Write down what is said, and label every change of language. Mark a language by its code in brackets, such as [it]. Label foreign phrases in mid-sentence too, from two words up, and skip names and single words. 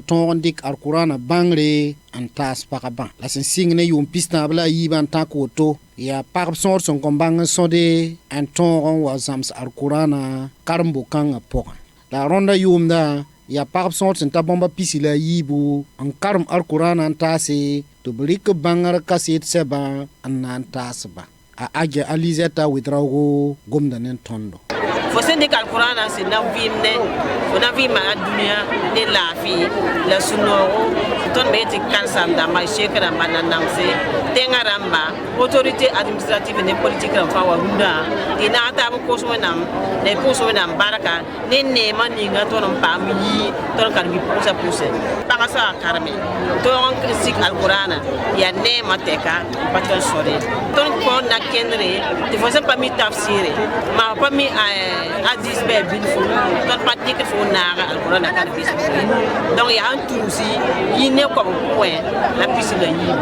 [mos] tõog n dɩk alkurana bãngre n taas pagbã la sẽn sɩng ne yʋʋm pisnãab la a yiibã n tãk woto yaa pagb sõor sẽn kõn bãng n sõde n tõog n wa zãms alkurana karen-bokãngã pʋgẽ la rõnda yʋʋmdã yaa pagb sõor sẽn ta bõmba pisi la a yiibu n karem alkurana n taase tɩ b rɩk bãngr kaseet sɛbã n na n taasba a aja alizeta widrago gomda nen tondo fo sẽn dɩk alkurana sẽn na vɩɩmde fo na vɩɩma a dũniyã ne laafɩ la sũ-noogo tõnd me tɩ karsam dãmba sheek rãmba nanamse tẽngã rãmba [fr] autorité administrative [mos] ne politique rãmb fãa wa rũndã tɩ na n taab n kos wẽnnaam la pʋʋs wẽnnaam barka ne neemã ninga tõnd n paam yi tõnd karem bi-pʋʋsã pʋʋsẽ pagsã a karme tõog n sik alkurana yaa neemã tɛka n pa tõnd sõre tõnd kõor na kẽndre tɩ fo sẽn pa mi tafsɩɩre maa pa mi hadis bɩ bil fo tõnd pa dɩkd fo naaga alkurana kar bɩs donc yaa n tũusi yɩ ne koab pʋgẽ la pisi la yiiba